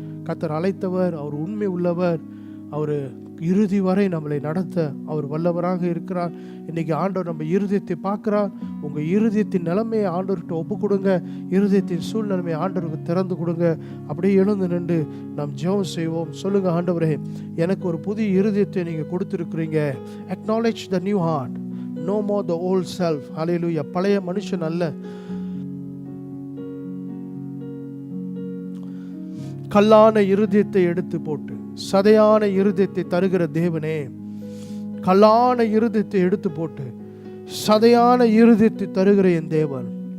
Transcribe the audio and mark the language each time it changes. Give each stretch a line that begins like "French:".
Tamil: கர்த்தர் அழைத்தவர், அவர் உண்மை உள்ளவர், அவர் இறுதி வரை நம்மளை நடத்த அவர் வல்லவராக இருக்கிறார். இன்னைக்கு ஆண்டவர் நம்ம இருதயத்தை பார்க்கிறார். உங்கள் இருதயத்தின் நிலைமையை ஆண்டவர்கிட்ட ஒப்பு கொடுங்க. இருதயத்தின் சூழ்நிலைமையை ஆண்டவருக்கு திறந்து கொடுங்க. அப்படியே எழுந்து நின்று நாம் ஜெபம் செய்வோம். சொல்லுங்க, ஆண்டவரே, எனக்கு ஒரு புதிய இருதயத்தை நீங்கள் கொடுத்துருக்குறீங்க.
English: acknowledge the new heart, no more the old self. Hallelujah.
Tamil: பழைய மனுஷன் அல்ல, கல்லான இருதயத்தை எடுத்து போட்டு சதையான இருதயத்தை தருகிற தேவனே, கல்லான இருதயத்தை எடுத்து போட்டு சதையான இருதயத்தை தருகிற என் தேவன்.